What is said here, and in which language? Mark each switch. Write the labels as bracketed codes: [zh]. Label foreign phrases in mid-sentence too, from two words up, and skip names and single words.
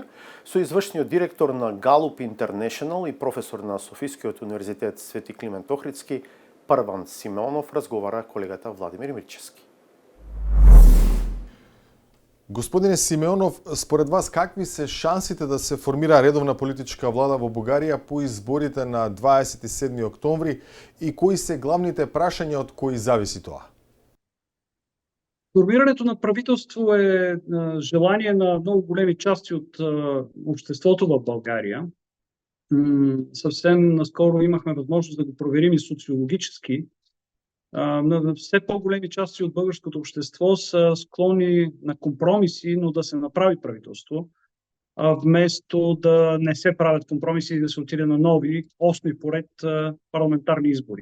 [mk] Со извршниот директор на Галуп Интернешнл и професор на Софискиот универзитет Свети Климент Охридски, Прван Симеонов, разговара колегата Владимир Мирчевски. Господине Симеонов, според вас какви се шансите да се формира редовна политичка влада во Бугарија по изборите на 27 октомври и кои се главните прашања од кои зависи тоа? [bg] Формирането на правителство е желание на много големи части от обществото в България. Съвсем наскоро имахме възможност да го проверим и социологически. Все по-големи части от българското общество са склонни на компромиси, но да се направи правителство, вместо да не се правят компромиси и да се отиде на нови, 8 поред парламентарни избори.